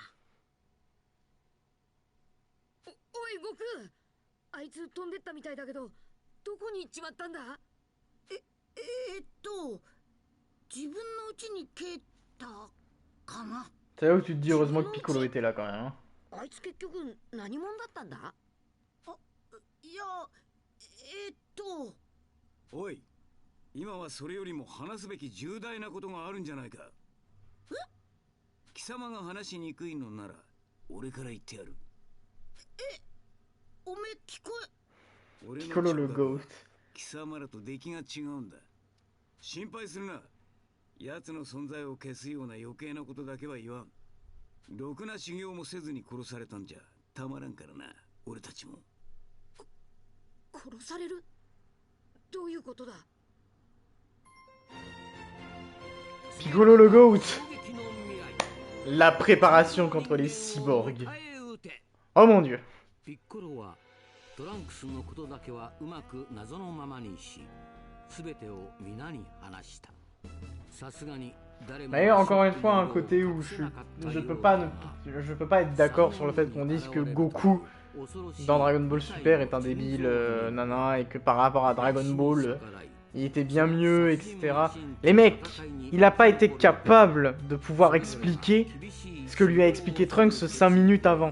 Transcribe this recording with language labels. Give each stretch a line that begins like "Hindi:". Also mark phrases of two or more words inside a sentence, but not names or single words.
Japanese: おい悟空あいつ飛んでったみたいだけどどこに行っちまったんだ自分の家に帰ったかな
French: C'est là où tu te dis heureusement que Piccolo était là quand même. Hein.
Japanese: あいつ結局何者だったんだいやおい今はそれよりも話すべき重大なことがあるんじゃないか貴様が話しにくいのなら俺から言ってやるおめえ聞こえ俺の
French: Piccolo le Goat.
Japanese: 貴様らと出来が違うんだ心配するな奴の存在を消すような余計なことだけは言わんろくな修行もせずに殺されたんじゃたまらんからな俺たちも殺されるどういうことだ
French: Piccolo le Goat. La préparation contre les cyborgs. Oh mon dieu.
Japanese: ピッコロはトランクスのことだけはうまく謎のままにし全てを皆に話したさすがに誰も
French: Mais encore une fois un côté où je peux pas être d'accord sur le fait qu'on dise que Goku dans Dragon Ball Super est un débile nana et que par rapport à Dragon Ball il était bien mieux, etc. Les mecs, il a pas été capable de pouvoir expliquer ce que lui a expliqué Trunks 5 minutes avant.